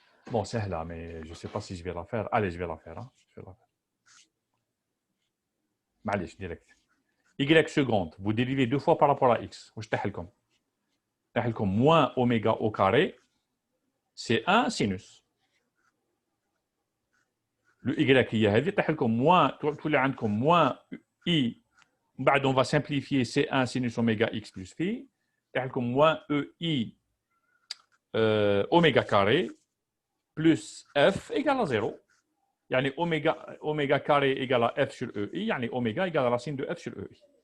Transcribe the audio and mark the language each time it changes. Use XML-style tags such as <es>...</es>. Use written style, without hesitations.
<fr>Bon, c'est là, mais je ne sais pas si je vais la faire. Allez, je vais la faire. Hein. Je vais la faire.</fr> <ar>معليش</ar> <fr>direct. Y seconde, vous dérivez 2 fois par rapport à x.</fr> <ar>واش تحل لكم؟ تحل لكم</ar> <fr>moins oméga au carré, c'est 1 sinus.</fr> <ar>Le y هي هذه تحل لكم moins تولي عندكم moins i.</ar> <fr>بعد on va simplifier c1 sinus oméga x plus phi.</fr> <ar>تحل لكم</ar> <fr>moins ei oméga carré plus f égale à 0. يعني oméga carré égale à f sur ei, يعني oméga égale à racine de f sur ei.</fr>